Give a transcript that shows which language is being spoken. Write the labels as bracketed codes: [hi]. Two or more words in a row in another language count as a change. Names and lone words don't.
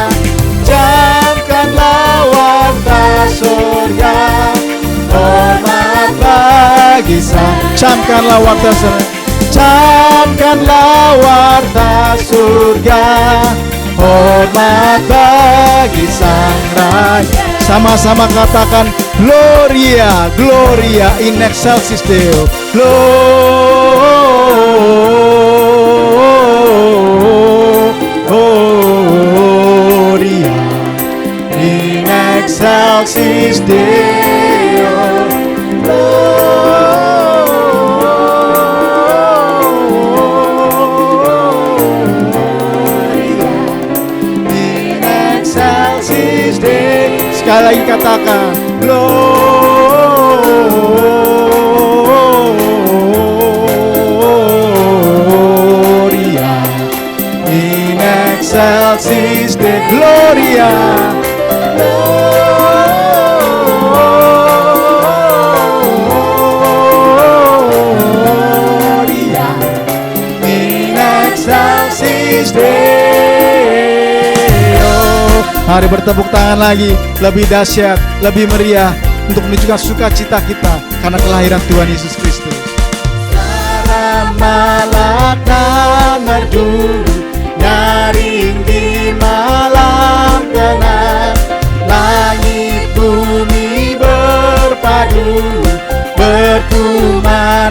[id] Camkanlah warta surga, hormat bagi Sang. Camkanlah warta surga, camkanlah warta surga, hormat bagi Sang Raja. Sama-sama katakan [la] Gloria, Gloria in excelsis Deo. Gloria in excelsis Deo. In excelsis Deo. [id] Sekali lagi katakan [la] Gloria in excelsis Deo. Gloria, Gloria in excelsis Deo. [id] Mari bertepuk tangan lagi, lebih dahsyat, lebih meriah, untuk menunjukkan sukacita kita karena kelahiran Tuhan Yesus Kristus. Suara malak dan merdu nyaring di malam tenang, langit bumi berpadu berkuman.